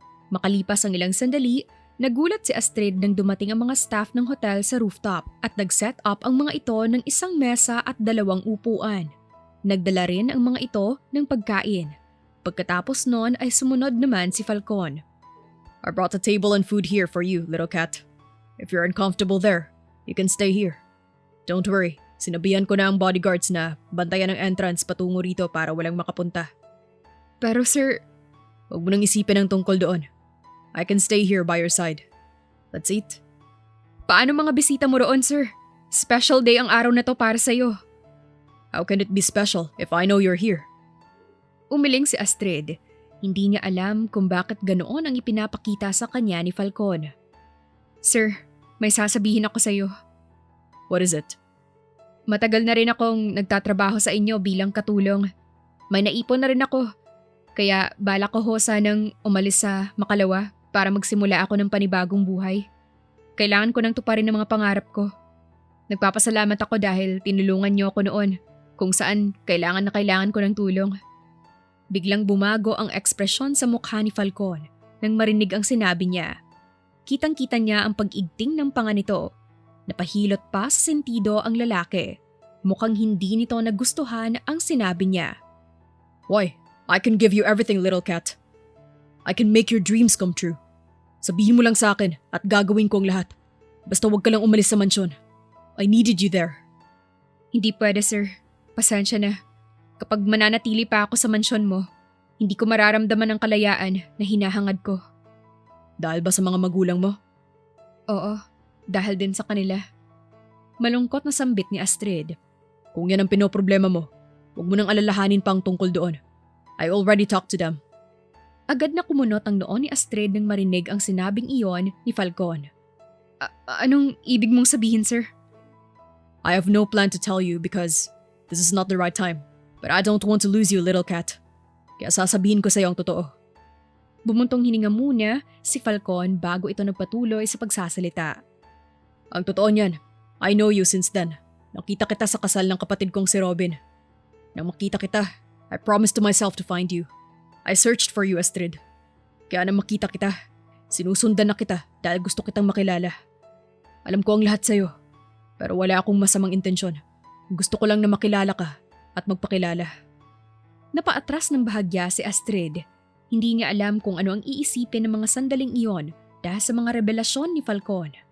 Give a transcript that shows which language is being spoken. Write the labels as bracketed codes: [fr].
[tl] Makalipas ang ilang sandali, nagulat si Astrid nang dumating ang mga staff ng hotel sa rooftop at nag-set up ang mga ito ng isang mesa at 2 upuan. Nagdala rin ang mga ito ng pagkain. Pagkatapos noon ay sumunod naman si Falcon. [en] I brought a table and food here for you, little cat. If you're uncomfortable there, you can stay here. Don't worry. [tl] Sinabihan ko na ang bodyguards na bantayan ang entrance patungo rito para walang makapunta. Pero sir, huwag mo nang isipin ang tungkol doon. [en] I can stay here by your side. Let's eat. [tl] Paano mga bisita mo roon sir? Special day ang araw na to para sa'yo. [en] How can it be special if I know you're here? [tl] Umiling si Astrid. Hindi niya alam kung bakit ganoon ang ipinapakita sa kanya ni Falcon. Sir, may sasabihin ako sa'yo. [en] What is it? [tl] Matagal na rin akong nagtatrabaho sa inyo bilang katulong. May naipon na rin ako. Kaya balak ko ho sanang umalis sa Makalawa para magsimula ako ng panibagong buhay. Kailangan ko nang tuparin ang mga pangarap ko. Nagpapasalamat ako dahil tinulungan niyo ako noon kung saan kailangan na kailangan ko ng tulong. Biglang bumago ang ekspresyon sa mukha ni Falcon nang marinig ang sinabi niya. Kitang-kita niya ang pag-igting ng panga nito. Napahilot pa sa sentido ang lalaki. Mukhang hindi nito nagustuhan ang sinabi niya. [en] Why? I can give you everything, little cat. I can make your dreams come true. [tl] Sabihin mo lang sa akin at gagawin ko ang lahat. Basta huwag ka lang umalis sa mansyon. [en] I needed you there. [tl] Hindi pwede sir. Pasensya na. Kapag mananatili pa ako sa mansyon mo, hindi ko mararamdaman ang kalayaan na hinahangad ko. Dahil ba sa mga magulang mo? Oo, dahil din sa kanila. Malungkot na sambit ni Astrid. Kung yan ang pinoproblema mo, huwag mo nang alalahanin pang tungkol doon. I already talked to them. Agad na kumunot ang noon ni Astrid nang marinig ang sinabing iyon ni Falcon. Anong ibig mong sabihin, sir? [en] I have no plan to tell you because this is not the right time. But I don't want to lose you, little cat. [tl] Kaya sasabihin ko sa iyo ang totoo. Bumuntong hininga muna si Falcon bago ito nagpatuloy sa pagsasalita. Ang totoo niyan, [en] I know you since then. [tl] Nakita kita sa kasal ng kapatid kong si Robin. Nang makita kita, [en] I promised to myself to find you. I searched for you, Astrid. [tl] Kaya nang makita kita, sinusundan na kita dahil gusto kitang makilala. Alam ko ang lahat sa'yo, pero wala akong masamang intensyon. Gusto ko lang na makilala ka at magpakilala. Napaatras ng bahagya si Astrid. Hindi niya alam kung ano ang iisipin ng mga sandaling iyon dahil sa mga revelasyon ni Falcon.